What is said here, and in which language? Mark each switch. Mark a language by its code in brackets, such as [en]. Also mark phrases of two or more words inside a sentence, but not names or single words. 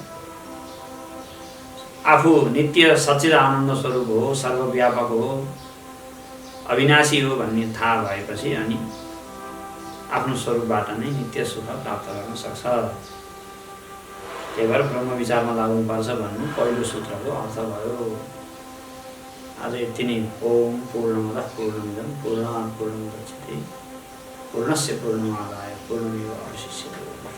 [ne] आफू नित्य सच्चिद आनन्द स्वरूप हो, सर्वव्यापक हो, अविनाशी हो भन्ने थाहा भएपछि अनि आफ्नो स्वरूपबाट नै नित्य सुख प्राप्त गर्न सक्छ। त्यही भएर ब्रह्म विचारमा लाग्नुपर्छ भन्नु पहिलो सूत्रको अर्थ भयो। आज यति नै। [sa] ओम पूर्णमदः पूर्णमिदं पूर्णात् पूर्णमुदच्यते पूर्णस्य पूर्णमादाय पूर्णमेवावशिष्यते।